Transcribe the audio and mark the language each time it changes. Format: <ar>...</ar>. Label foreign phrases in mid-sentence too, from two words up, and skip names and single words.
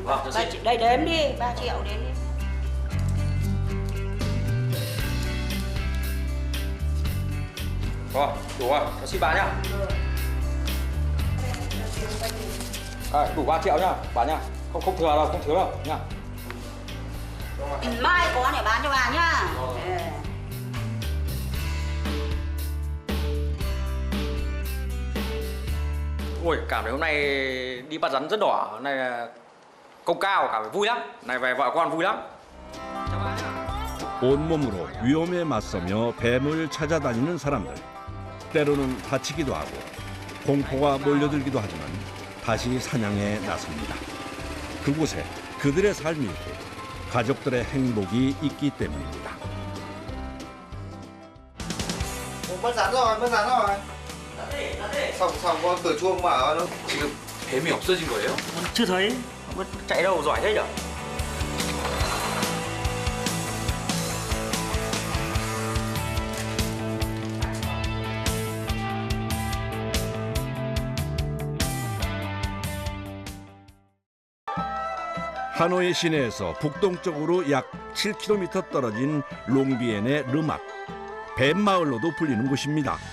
<vi>Vâng, cháu xin. Đây đếm đi, 3 triệu đếm đi. Rồi, đủ rồi, cháu xin bà nhá. Đủ 3 triệu nhá, bà nhá. Không thừa đâu, không thiếu đâu nhá. Mai có để bán cho bà nhá. Ôi, cảm thấy hôm nay đi bắt rắn rất đỏ. Hôm nay là công cao, cảm thấy vui lắm. Này về vợ con vui lắm. Chào bà nhá.</vi> <ko>온몸으로 위험에 맞서며 뱀을 찾아다니는 사람들. 때로는 다치기도 하고 공포가 몰려들기도 하지만 다시 사냥에 나섭니다. 그곳에 그들의 삶이 있고 가족들의 행복이 있기 때문입니다.</ko> <vi>mất rắn rồi. Xong con cửa chuông mở nó.</vi> <ko>지금 뱀이 없어진 거예요?</ko> <vi>chưa thấy. chạy đâu giỏi thế nhở?</vi> <ko>하노이 시내에서 북동쪽으로 약 7km 떨어진 롱비엔의 르막, 뱀마을로도 불리는 곳입니다.</ko>